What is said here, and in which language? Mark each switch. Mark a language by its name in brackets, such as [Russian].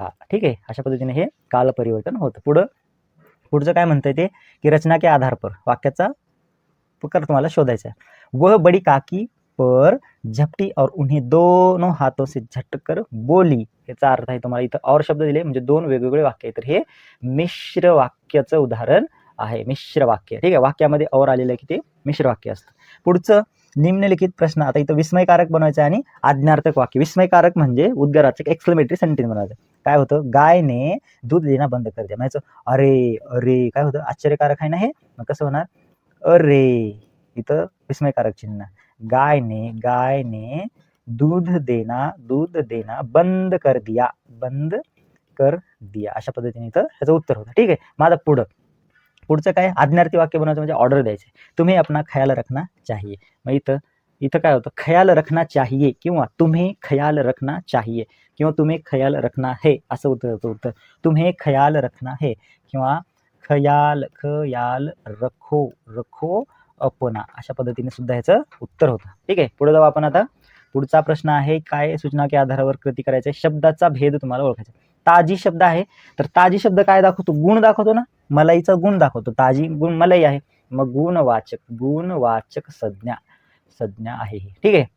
[Marathi] ठीक आहे. अशा पद्धतीने हे काल परिवर्तन होतं. पुढचं काय म्हणतंय ते, [Hindi] की रचना के आधार पर [Marathi] वाक्याचा प्रकार तुम्हाला शोधायचा आहे. [Hindi] वह बड़ी काकी पर झपटी और उन्हें दोनों हाथों से झटकर बोली. [Marathi] याचा अर्थ आहे तुम्हाला इथं और शब्द दिले म्हणजे दोन वेगवेगळे वाक्य आहे. तर हे मिश्र वाक्याचं उदाहरण आहे. मिश्र वाक्य. ठीक आहे. वाक्यामध्ये और आलेलं आहे की ते मिश्र वाक्य असतं. पुढचं निम्नलिखित प्रश्न. आता इथं विस्मयकारक बनवायचं आणि आज्ञार्थक वाक्य. विस्मयकारक म्हणजे उद्गाराचं एक्सक्लेमेटरी सेंटेन्स बनवायचं. काय होतं, गायने दूध देणं [Hindi] बंद कर दिया. [Marathi] म्हणजे अरे काय होतं, आश्चर्यकारक आहे ना हे. मग कसं होणार, अरे इथं विस्मयकारक चिन्ह. [Hindi] गायने दूध देना बंद कर दिया. [Marathi] अशा पद्धतीने इथं ह्याचं उत्तर होतं. ठीक आहे. माझा पुढचं काय, आज्ञार्थी वाक्य बनवायचं म्हणजे ऑर्डर द्यायचे. [Hindi] तुम्हें अपना ख्याल रखना चाहिए. [Marathi] मग इथं काय होतं, [Hindi] ख्याल रखना चाहिए किंवा तुम्हें ख्याल रखना चाहिए किंवा तुम्हें ख्याल रखना है असं उत्तर. तुम्हें ख्याल रखना है किंवा खयाल रखो अपना. [Marathi] अशा पद्धतीने सुद्धा ह्याचं उत्तर होतं. ठीक आहे. पुढे जाऊ आपण आता. पुढचा प्रश्न आहे, काय सूचना के आधारावर कृती करायचे. शब्दाचा भेद तुम्हाला ओळखायचा. ताजी शब्द आहे तर ताजी शब्द काय दाखवतो, गुण दाखवतो ना. मलाईचा गुण दाखवतो. ताजी गुण मलाई आहे. मग गुणवाचक संज्ञा आहे. ठीक आहे.